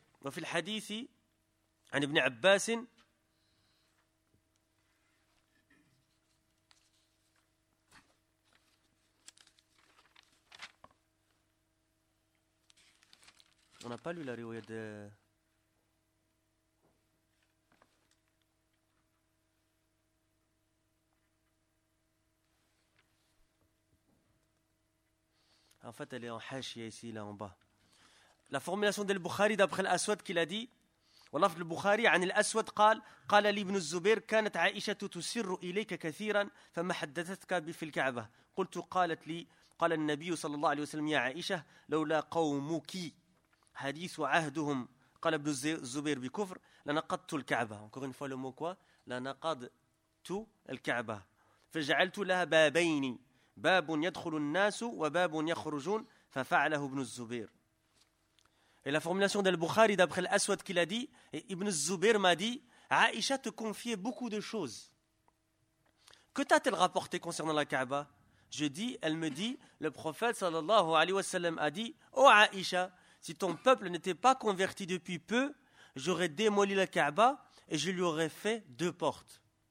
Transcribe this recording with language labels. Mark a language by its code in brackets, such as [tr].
[ar] وفي الحديث عن ابن عباس [fr] on a pas lu la riwaya de en fait elle est en hachia ici là en bas. La formulation de Al-Bukhari d'après l'Aswad qu'il a dit, [ar] والله في البخاري عن الأسود قال قال لي ابن الزبير كانت عائشة تسر إليك كثيرا فما حدثتك في الكعبة قلت قالت لي قال النبي صلى الله عليه وسلم يا عائشة لولا قومك حديث عهدهم قال ابن الزبير بكفر لنقضت الكعبة. [fr] Encore une fois le mot quoi? [ar] لنقضت الكعبة فجعلت لها بابين باب يدخل الناس وباب يخرجون ففعله ابن الزبير. [fr] Et la formulation d'Al-Bukhari, d'après l'Aswad qu'il a dit, et Ibn Zubayr m'a dit, Aïcha te confiait beaucoup de choses. Que t'a-t-elle rapporté concernant la Kaaba? Je dis, elle me dit, le prophète sallallahu alayhi wa sallam a dit, ô Aïcha, si ton peuple n'était pas converti depuis peu, j'aurais démoli la Kaaba et je lui aurais fait deux portes.